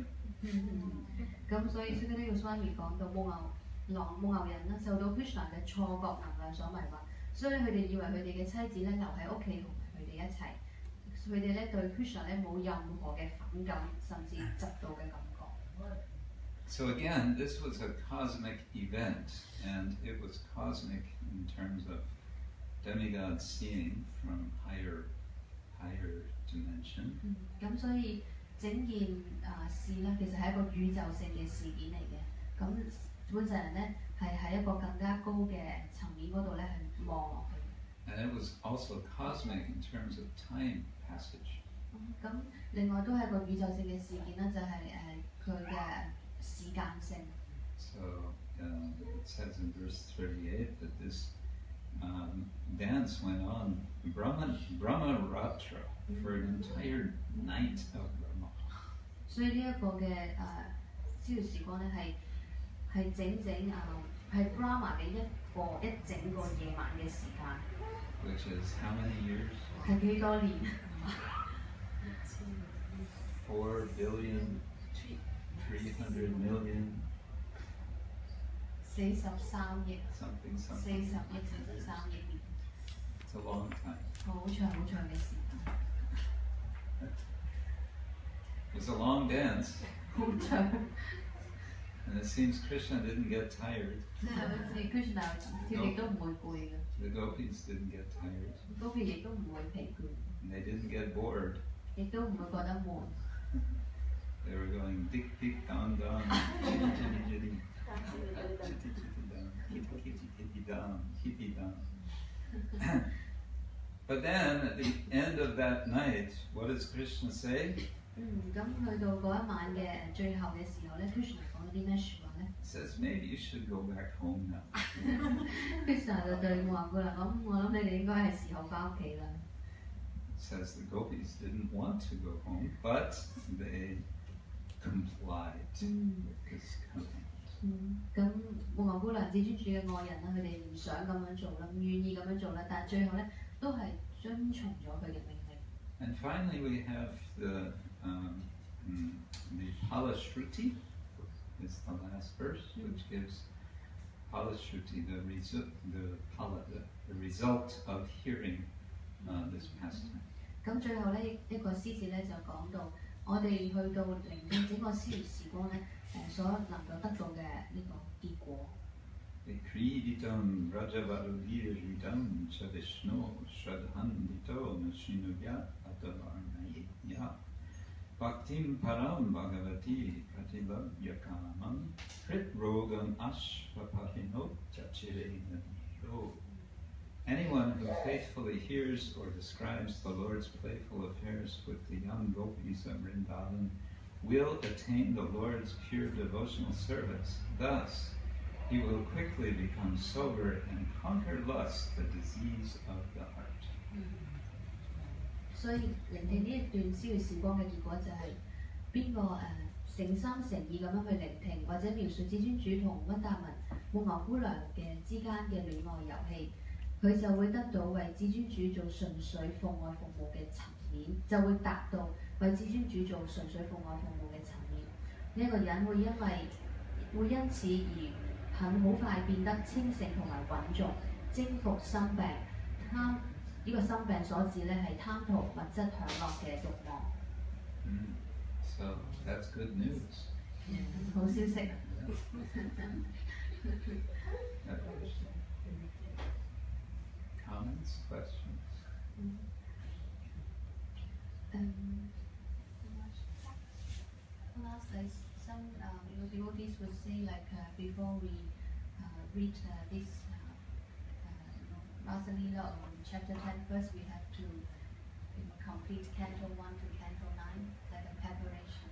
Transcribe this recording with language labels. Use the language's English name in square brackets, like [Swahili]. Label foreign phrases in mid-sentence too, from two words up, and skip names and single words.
[Cantonese] 咁所以 Sukadeva Goswami 講到牧牛人啦，受到 Krishna 嘅錯覺能量所迷惑，所以佢哋以為佢哋嘅妻子咧留喺屋企同埋佢哋一齊，佢哋咧對 Krishna 咧冇任何嘅反感，甚至嫉妒嘅感覺。 [English] So again, this was a cosmic event, and it was cosmic in terms of demigods seeing from higher dimension. [Cantonese] 咁所以整件事咧，其實係一個宇宙性嘅事件嚟嘅。咁本世人咧係喺一個更加高嘅層面嗰度咧係望落去。 [English] And it was also cosmic in terms of time passage. [Cantonese] 咁另外都係一個宇宙性嘅事件啦，就係佢嘅時間性。 [English] So it says in verse 38 that this dance went on [Sanskrit] Brahma Ratra [English] for an entire night of Brahma. [Cantonese] 所以呢一個嘅逍遙時光咧係整係 Brahma 嘅一整個夜晚嘅時間。 [English] Which is how many years? [Cantonese] 係幾多年 [English] ？4 billion, 300 million. [Cantonese] 43億 [English] Something. [Cantonese] 40億43億年。 [English] It's a long time. [Cantonese] 好長嘅時間。 [English] It was a long dance. [Cantonese] 好長。 [English] And it seems Krishna didn't get tired. [Cantonese] 好似 Krishna 跳亦都唔會攰嘅。 [English] The gopis didn't get tired. [Cantonese] 嗰邊亦都唔會疲倦。 [English] And they didn't get bored. [Cantonese] 亦都唔會覺得悶。 [English] They were going dik dik dam dam, chitty chitty chitty, chitty chitty dam, kitty kitty kitty dam, kitty dam. But then at the end of that night, what does Krishna say? [Cantonese] 咁去到嗰一晚嘅最後嘅時候咧 ，Krishna 講咗啲咩説話咧 [English] He says, maybe you should go back home now. [Cantonese] ？Krishna 就對我話：我諗你哋應該係時候翻屋企啦。 [English] It says the gopis didn't want to go home, but they complied with his command. [Cantonese] 咁無牛姑娘至尊主嘅愛人啦，佢哋唔想咁樣做啦，唔願意咁樣做啦，但係最後咧都係遵從咗佢嘅命令。 [English] And finally, we have the Palashruti is the last verse, which gives Palashruti the result of hearing this pastime. [Cantonese] 咁最後咧一個詩節咧就講到，我哋去到聆聽整個逍遙時光咧，所能夠得到嘅呢個結果。 [Sanskrit] Gṛhītānāṁ rajavarudirvidam ca Vishno shradhandito nashinoya atavarnaya bhaktim param bhagavati pratilabyakāmam kritrogam ashvapahino chachirena. [English] Anyone who faithfully hears or describes the Lord's playful affairs with the young gopis of Vrindavan will attain the Lord's pure devotional service. Thus, he will quickly become sober and conquer lust, the disease of the heart. [Cantonese] 所以聆聽呢一段逍遙時光嘅結果就係邊個誠心誠意咁樣去聆聽，或者描述至尊主同溫達文牧牛姑娘嘅之間嘅戀愛遊戲，佢就會得到為至尊主做純粹奉愛服務嘅層面，就會達到為至尊主做純粹奉愛服務嘅層面。呢一個人會因此而好快變得清醒同埋穩重，征服心病。呢個心病所指咧係貪圖物質享樂嘅慾望。 [English] So that's good news. [Cantonese] 好消息。 [English] Comments, questions? Last, like some devotees would say, like before we read this Rasa Lila on chapter 10, first we have to complete Canto 1 to Canto 9, like a preparation.